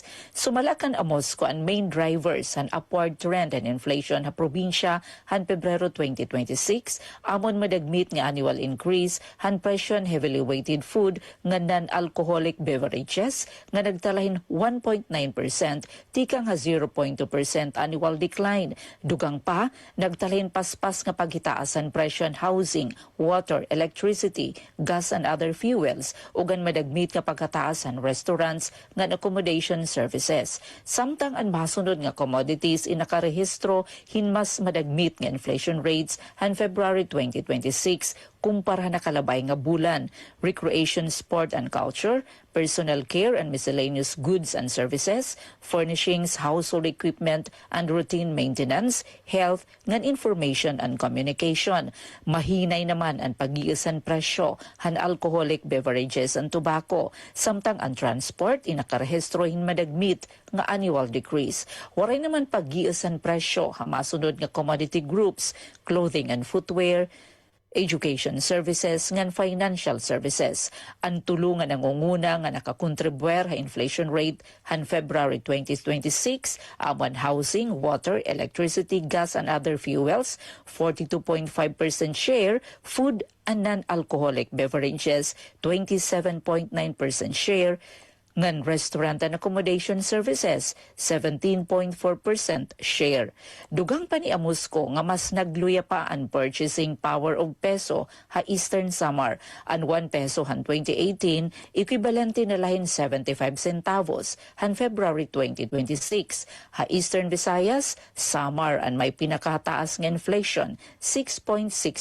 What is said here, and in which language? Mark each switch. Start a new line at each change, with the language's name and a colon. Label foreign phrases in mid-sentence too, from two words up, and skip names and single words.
Waray: Sumalakan amos ko ang
English: main drivers
Waray: han
English: upward trend and inflation
Waray: ha probinsya han Pebrero 2026 amon madagmit nga
English: annual increase
Waray: han presyo
English: heavily weighted food
Waray: nga
English: non-alcoholic beverages
Waray: nga nagtalahin 1.9% tikang ha 0.2%
English: annual decline.
Waray: Dugang pa nagtalahin paspas nga paghitaasan presyo
English: housing, water, electricity, gas and other fuels
Waray: ugan madagmit nga pagkataasan restaurants nga
English: accommodation services.
Waray: Samtang ang masunod nga commodities inakarehistro hinmas madagmit nga
English: inflation rates
Waray: han February 2026 kumpara na kalabay nga bulan.
English: Recreation, sport and culture, personal care and miscellaneous goods and services, furnishings, household equipment and routine maintenance, health, ngan information and communication.
Waray: Mahinay naman ang pag-iisan presyo han
English: alcoholic beverages and tobacco.
Waray: Samtang ang transport inakarehistro hin madagmit nga
English: annual decrease.
Waray: Waray naman pag-iisan presyo ha masunod nga
English: commodity groups, clothing and footwear, education services
Waray: ngan
English: financial services.
Waray: Ang tulungan ng unguna nga nakakontribuer ha
English: inflation rate
Waray: han February 2026 amon
English: housing, water, electricity, gas and other fuels
Waray: 42.5% share,
English: food and non-alcoholic beverages
Waray: 27.9% share, ngan
English: restaurant and accommodation services
Waray: 17.4% share. Dugang pa ni Amusco nga mas nagluya pa ang
English: purchasing power
Waray: og peso ha Eastern Samar. Ang 1 peso han 2018 equivalente na lahin 75 centavos han February 2026. Ha Eastern Visayas, Samar ang may pinakataas nga inflation 6.6%.